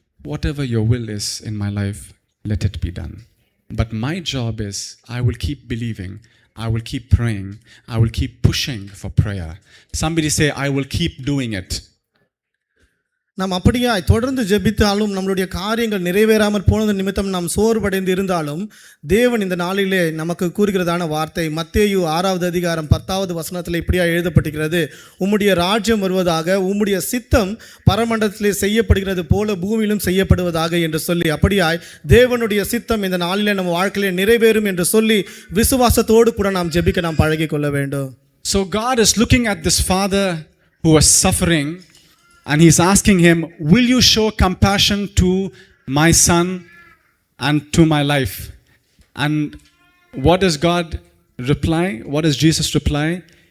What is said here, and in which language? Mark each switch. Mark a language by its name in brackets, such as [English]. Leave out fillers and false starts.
[English] Whatever your will is in my life, let it be done. But my job is, I will keep believing. I will keep praying. I will keep pushing for prayer. Somebody say, "I will keep doing it." [Tamil] நாம் அப்படியாய் தொடர்ந்து ஜெபித்தாலும் நம்மளுடைய காரியங்கள் நிறைவேறாமல் போனது நிமித்தம் நாம் சோர்வடைந்து இருந்தாலும் தேவன் இந்த நாளிலே நமக்கு கூறுகிறதான வார்த்தை மத்தேயு 6வது அதிகாரம் 10வது வசனத்தில் இப்படியா எழுதப்பட்டிருக்கிறது, உம்முடைய ராஜ்யம் வருவதாக, உம்முடைய சித்தம் பரமண்டலத்திலே செய்யப்படுகிறது போல பூமியிலும் செய்யப்படுவதாக என்று சொல்லி, அப்படியாய் தேவனுடைய சித்தம் இந்த நாளிலே நம்ம வாழ்க்கையிலே நிறைவேறும் என்று சொல்லி விசுவாசத்தோடு கூட நாம் ஜெபிக்க நாம் பழகிக் கொள்ள வேண்டும். [English] So God is looking at this father who was suffering and he's asking him, will you show compassion to my son and to my life? And what does God reply? What does Jesus reply?